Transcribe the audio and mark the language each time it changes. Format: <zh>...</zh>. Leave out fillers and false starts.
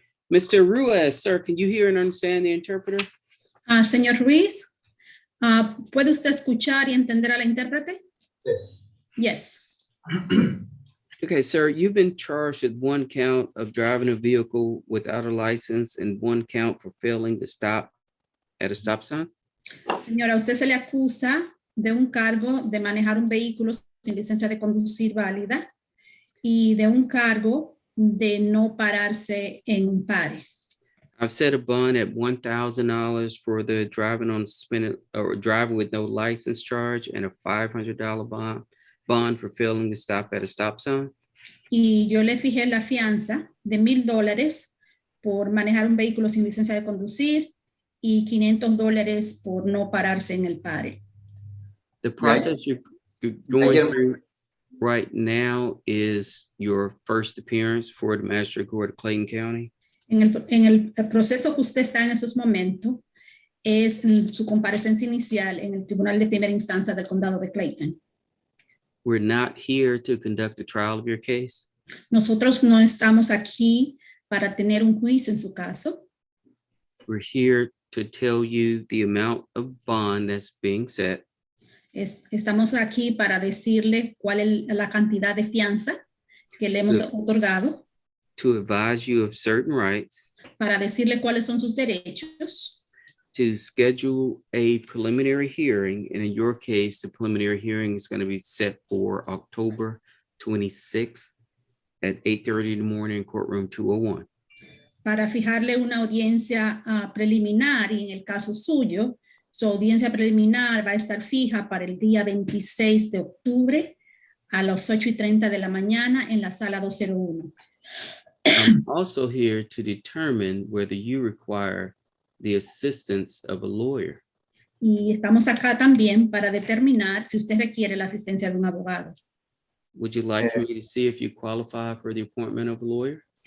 <en>Mr. Ruiz, sir, can you hear and understand the interpreter?</en> <es>Señor Ruiz, ¿puede usted escuchar y entender a la intérprete? Sí.</es> <en>Yes. Okay, sir, you've been charged with one count of driving a vehicle without a license and one count for failing to stop at a stop sign.</en> <es>Señora, usted se le acusa de un cargo de manejar un vehículo sin licencia de conducir válida y de un cargo de no pararse en un pare.</es> <en>I've set a bond at $1,000 for the driving on suspended or driving with no license charge and a $500 bond for failing to stop at a stop sign.</en> <es>Y yo le fijé la fianza de $1,000 por manejar un vehículo sin licencia de conducir y $500 por no pararse en el pare.</es> <en>The process you're going</en> <es>Ayer-</es> <en>through right now is your first appearance for the Magistrate Court of Clayton County.</en> <es>En el proceso que usted está en esos momentos es su comparecencia inicial en el Tribunal de Primera Instancia del Condado de Clayton.</es> <en>We're not here to conduct a trial of your case.</en> <es>Nosotros no estamos aquí para tener un juicio en su caso.</es> <en>We're here to tell you the amount of bond that's being set,</en> <es>Estamos aquí para decirle cuál es la cantidad de fianza que le hemos Sí. otorgado,</es> <en>to advise you of certain rights,</en> <es>para decirle cuáles son sus derechos,</es> <en>to schedule a preliminary hearing. And in your case, the preliminary hearing is going to be set for October 26th at 8:30 in the morning in courtroom 201.</en> <es>para fijarle una audiencia preliminar, y en el caso suyo, su audiencia preliminar va a estar fija para el día 26 de octubre a las 8:30 de la mañana en la sala 201.</es> <en>I'm also here to determine whether you require the assistance of a lawyer.</en> <es>Y estamos acá también para determinar si usted requiere la asistencia de un abogado.</es> <en>Would you like for me to see if you qualify for the appointment of a lawyer?</en>